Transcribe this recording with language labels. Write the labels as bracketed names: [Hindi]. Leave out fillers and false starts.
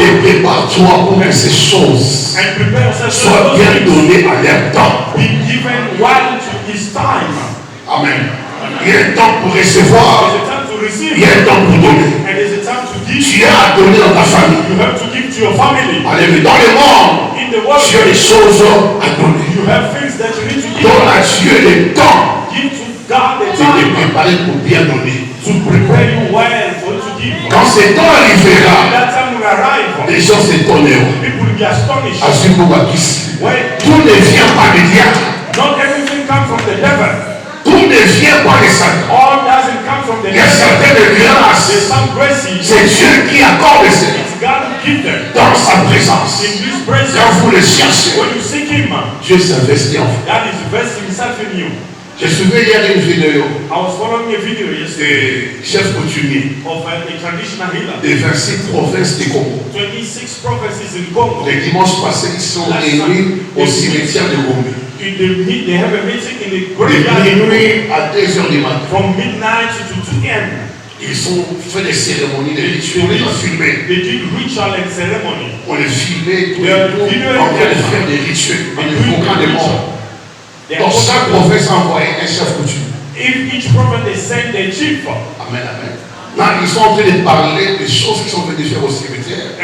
[French] Et prépare-toi pour que ces choses [English] And prepare yourself [French] soient bien données à leur temps. [English] be given while to his time. Amen. [French] Il y a un temps pour recevoir. [English] There's a time to receive [French] Il y a un temps pour donner. [English] and there's a time to give. [French] Tu as à donner dans ta famille. [English] You have to give to your family. [French] Alléluia. Dans le monde, [English] In the world, [French] tu as des choses à donner. [English] you have things that you need to give. [French] Donne à Dieu le temps [English] Give to God the [French] de te [English] time [French] préparer pour bien donner. [English] to prepare you well for you to give. [French] Quand ce temps arrivera, [English] That time will arrive. [French] les gens s'étonneront. [English] People will be astonished. When [French] Tout ne vient pas de diable. [English] not everything comes from the devil. [French] Tout ne vient pas de Satan. [English] All doesn't come from the [French] Il y a [English] devil. [French] certaines [English] There's [French] grâces. [English] some graces. [French] C'est Dieu qui accorde cela [English] It's God who gives them. [French] dans sa présence. [English] In His presence, [French] Quand vous le cherchez, [English] when you seek Him, [French] Dieu s'investit en vous. [English] God is investing Himself in you. [French] Je suivais hier une vidéo [English] I was following a video yesterday [French] des chefs coutumiers [English] of a traditional healer. [French] des 26 provinces du Congo. [English] 26 prophecies in Congo. [French] Le dimanche passé, ils sont réunis au cimetière de Gombe. [English] They have a meeting in the [French] De [English] graveyard [French] minuit à 2 heures du matin. [English] from midnight to 2 a.m. [French] Ils ont fait des cérémonies, des rituels, on les a filmés. [English] They did ritual and ceremony. [French] On les filmait tous les jours en train de faire des rituels, en évoquant des morts. Dans chaque province envoyé un chef coutumier. [English] If each prophet they send their chief, Amen, amen. [French] Là, ils sont en train de parler des choses qui sont venues faire au cimetière.